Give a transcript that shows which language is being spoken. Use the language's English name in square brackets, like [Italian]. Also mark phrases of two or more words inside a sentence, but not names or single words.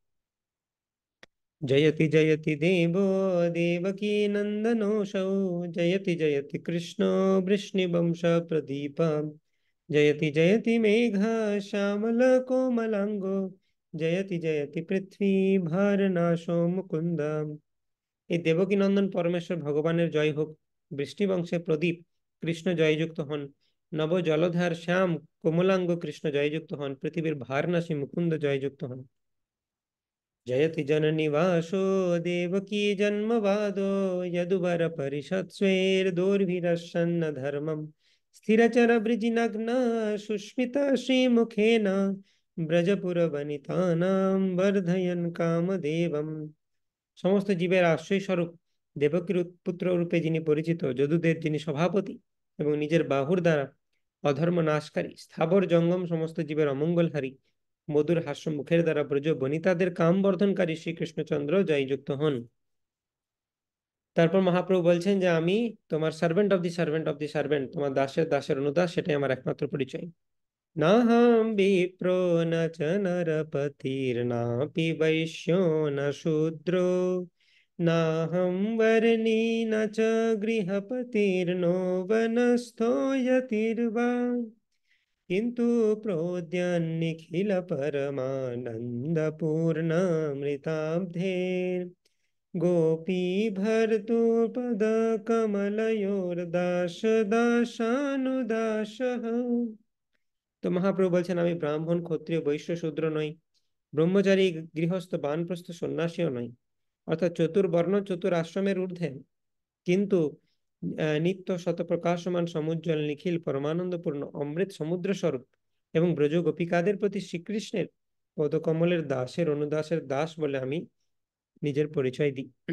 [Sanskrit] জয়তি জয়তি দেব দেবকী নন্দনোऽসৌ, জয়তি জয়তি কৃষ্ণ বৃষ্ণিবংশ প্রদীপ, জয়তি জয়তি মেঘ শ্যামল কোমলাঙ্গো, জয়তি জয়তি পৃথ্বী ভারনাশো মুকুন্দ। [Bangla] এই দেবকী নন্দন পরমেশ্বর ভগবানের জয় হোক। বৃষ্টিবংশে প্রদীপ কৃষ্ণ জয়যুক্ত হন। নব জলধার শ্যাম কোমলাঙ্গ কৃষ্ণ জয়যুক্ত হন। পৃথিবীর ভারনাশী মুকুন্দ জয়যুক্ত হন। [Sanskrit] जयति जननिवासो देवकी जन्मवादो, यदुवर परिषत्स्वेर्दोर्भिरश्यन्न धर्मम्, स्थिरचर वृजिनग्न सुष्मित श्रीमुखेन, ব্রজপুরবনিতানাং বর্ধয়ন কামদেবম। [Bangla] সমস্ত জীবের আশ্রয় স্বরূপ দেবকীর পুত্র রূপে যিনি পরিচিত, যদুদের যিনি সভাপতি এবং নিজের বাহুর দ্বারা অধর্ম নাশকারী, স্থাবর জঙ্গম সমস্ত জীবের অমঙ্গলহারী, মধুর হাস্য মুখের দ্বারা ব্রজ বনিতাদের কাম বর্ধনকারী শ্রীকৃষ্ণচন্দ্র জয়যুক্ত হন। তারপর মহাপ্রভু বলছেন যে আমি তোমার [English] servant of the servant of the servant, [Bangla] তোমার দাসের দাসের অনুদাস, সেটাই আমার একমাত্র পরিচয়। [Sanskrit] নাহম বিপ্রো ন চ নরপতির্নাপি বৈশ্यो ন শূদ্রো, নাহম বর্ণী ন চ গৃহপতির্নো বনস্থো যতির্বা, কিন্তু প্রদ্যন্নিখিল পরমানন্দ পূর্ণামৃতাব্ধে, গোপী ভর্তু পদ কমলয়োর্দাস দাসানুদাস। [Bangla] তো মহাপ্রভু বলছেন আমি ব্রাহ্মণ ক্ষত্রিয় বৈশ্য শূদ্র নই, ব্রহ্মচারী গৃহস্থ বানপ্রস্থ সন্ন্যাসীও নই, অর্থাৎ চতুর্বর্ণ চতুর আশ্রমের ঊর্ধ্বে, কিন্তু নিত্য শত প্রকাশমান সমুজ্জ্বল নিখিল পরমানন্দপূর্ণ অমৃত সমুদ্র স্বরূপ এবং ব্রজ গোপিকাদের প্রতি শ্রীকৃষ্ণের পদকমলের দাসের অনুদাসের দাস বলে আমি নিজের পরিচয় দিই।